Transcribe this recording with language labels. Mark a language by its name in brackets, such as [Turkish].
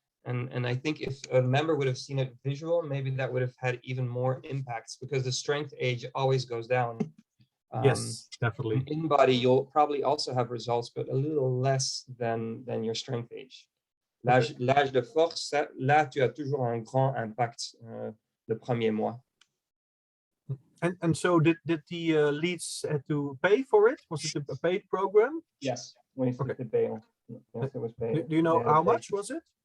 [English] And I think if a member would have seen it visual, maybe that would have had even more impacts, because the strength age always goes down. Yes, definitely. In body, you'll probably also have results, but a little less than your strength age. [French] L'âge de force, là, tu as toujours un grand impact le premier mois. [English] And so did the leads had to pay for it? Was it a paid program? Yes. [French] Oui, c'était payant. [English] Yes, it was paid. Do you know how much was it?